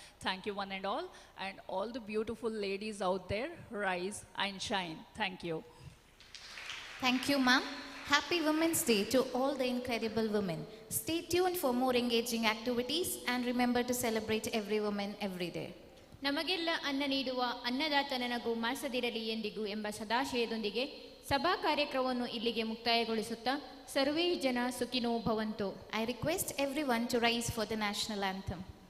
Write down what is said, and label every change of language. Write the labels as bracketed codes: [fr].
[en] Thank you one and all the beautiful ladies out there, rise and shine. Thank you. Thank you, ma'am. Happy Women's Day to all the incredible women. Stay tuned for more engaging activities and remember to celebrate every woman every day. [kn] ನಮಗೆಲ್ಲ ಅನ್ನ ನೀಡುವ ಅನ್ನದಾತನನಗೂ ಮಾಸದಿರಲಿ ಎಂದಿಗೂ ಎಂಬ ಸದಾಶಯದೊಂದಿಗೆ ಸಭಾ ಕಾರ್ಯಕ್ರಮವನ್ನು ಇಲ್ಲಿಗೆ ಮುಕ್ತಾಯಗೊಳಿಸುತ್ತಾ [sa] ಸರ್ವೇ ಜನ ಸುಖಿನೋ ಭವಂತು. [en] I request everyone to rise for the national anthem.